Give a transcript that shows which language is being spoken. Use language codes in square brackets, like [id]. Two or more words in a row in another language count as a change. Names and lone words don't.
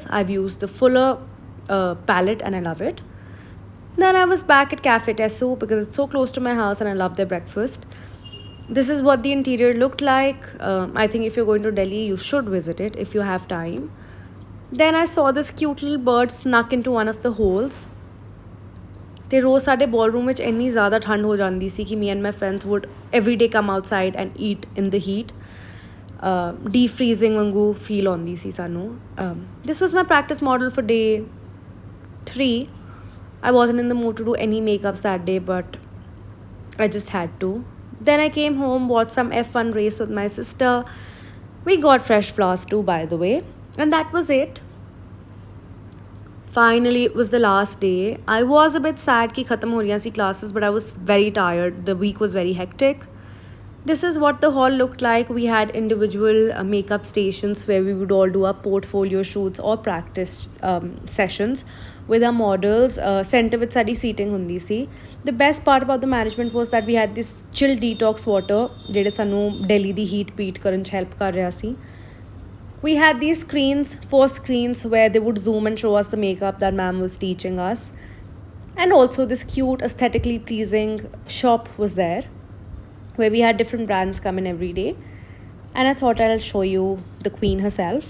[en] I've used the fuller palette, and I love it. Then I was back at Cafe Tesu because it's so close to my house and I love their breakfast. This is what the interior looked like. I think if you're going to Delhi, you should visit it if you have time. Then I saw this cute little bird snuck into one of the holes. [pa] ਤੇ ਰੋਜ਼ ਸਾਡੇ ballroom ਵਿੱਚ ਇੰਨੀ ਜ਼ਿਆਦਾ ਠੰਡ ਹੋ ਜਾਂਦੀ ਸੀ ਕਿ [en] me and my friends would every day come outside and eat in the heat. [pa] Defreezing ਵਾਂਗੂ feel ਆਉਂਦੀ ਸੀ ਸਾਨੂੰ. [en] This was my practice model for day 3. I wasn't in the mood to do any makeups that day, but I just had to. Then I came home, watched some F1 race with my sister. We got fresh flowers too, by the way. And that was it. Finally, it was the last day. I was a bit sad [hi] कि खत्म हो रही थी [en] classes, but I was very tired. The week was very hectic. This is what the hall looked like. We had individual makeup stations where we would all do our portfolio shoots or practice sessions with our models. Center with study seating [pa] ਹੁੰਦੀ ਸੀ. [en] The best part about the management was that we had this chill detox water [pa] ਜਿਹੜੇ ਸਾਨੂੰ Delhi ਦੀ heat beat ਕਰਨ 'ਚ help ਕਰ ਰਿਹਾ ਸੀ. [en] We had these screens, 4 screens, where they would zoom and show us the makeup that ma'am was teaching us. And also this cute, aesthetically pleasing shop was there, where we had different brands come in every day. And I thought I'll show you the queen herself.